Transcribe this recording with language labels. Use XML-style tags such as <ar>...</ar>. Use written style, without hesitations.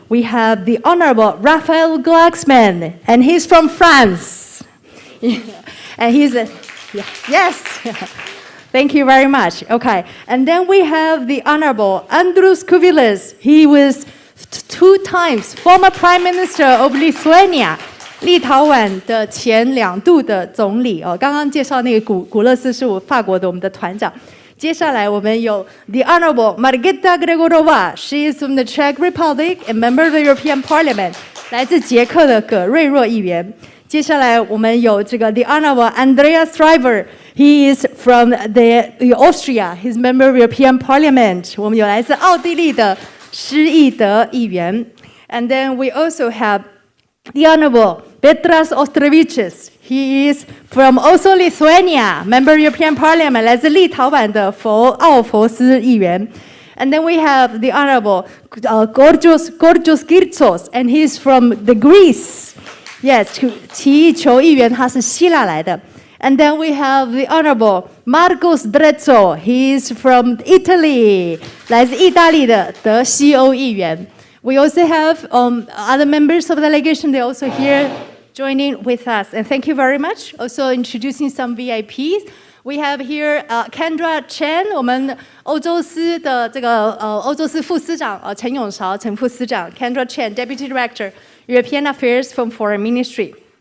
<en>We have the Honorable Raphael Glucksmann, and he's from France. And he's yes. Thank you very much. Okay. And then we have the Honorable Andrius Kubilius. He was 2 times former Prime Minister of Lithuania.</en> <zh>立陶宛的前2度的总理哦，刚刚介绍那个古勒斯是法国的我们的团长。接下来我们有</zh> <en>the Honorable</en> <zh>Margita Gregorova.</zh> <en>She is from the Czech Republic and member of the European Parliament.</en> <zh>来自捷克的葛瑞若议员。接下来我们有这个</zh> <en>the Honorable</en> <zh>Andreas Schreiber.</zh> <en>He is from the Austria. He's member of European Parliament.</en> <zh>我们有来自奥地利的施义德议员。</zh> <en>And then we also have the Honorable Petras Ostrevičius. He is from also Lithuania, member of European Parliament,</en> <zh>来自立陶宛的奥佛斯议员。</zh> <en>And then we have the Honorable Georgios Kyrtsos, and he's from the Greece. Yes,</en> <zh>奇异球议员，他是希腊来的。</zh> <en>And then we have the Honorable Marcos Drezzo. He is from Italy,</en> <zh>来自意大利的德西欧议员。</zh> <en>We also have other members of the delegation. They're also here joining with us. And thank you very much. Also introducing some VIPs. We have here Kendra Chen,</en> <zh>我们欧洲司的这个欧洲司副司长陈永韶陈副司长</zh> <en>Kendra Chen, Deputy Director, European Affairs from Foreign Ministry.</en>